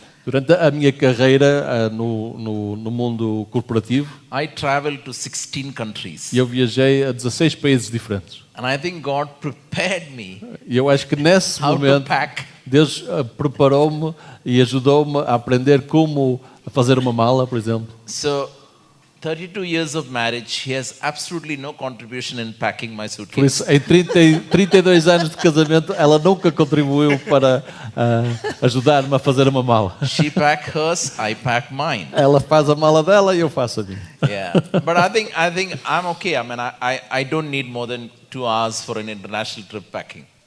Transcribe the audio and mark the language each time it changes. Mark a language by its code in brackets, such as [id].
[pt] Durante a minha carreira no mundo corporativo, [en] I traveled to 16 countries. [pt] eu viajei a 16 países diferentes. [en] And I think God prepared me [pt] E eu acho que nesse [en] how to [pt] momento [en] pack. [pt] Deus preparou-me e ajudou-me a aprender como fazer uma mala, por exemplo. [en] So, 32 years of marriage, he has absolutely no contribution in packing my [pt] Por [en] suitcase. [pt] isso, em 32 anos de casamento, ela nunca contribuiu para ajudar-me a fazer uma mala. [en] She pack hers, I pack mine. [pt] Ela faz a mala dela e eu faço a minha. [en] Yeah, but I think I'm okay. I mean, I don't need more than 2 hours for an international trip packing.